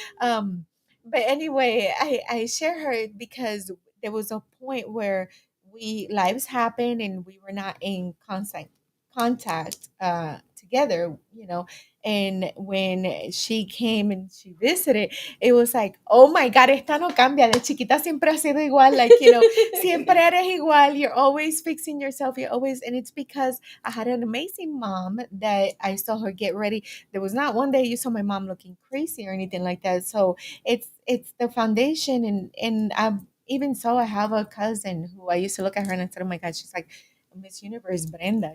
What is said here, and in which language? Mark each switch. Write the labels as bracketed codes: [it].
[en] But anyway, I share her because there was a point where we lives happened and we were not in contact together, you know. And when she came and she visited, it was like, oh my God, [es] esta no cambia. De chiquita siempre ha sido igual. [en] Like, you know, [es] siempre eres igual. [en] You're always fixing yourself. You're always, and it's because I had an amazing mom that I saw her get ready. There was not one day you saw my mom looking crazy or anything like that. So it's the foundation. And even so, I have a cousin who I used to look at her and I said, oh my God, she's like Miss Universe Brenda.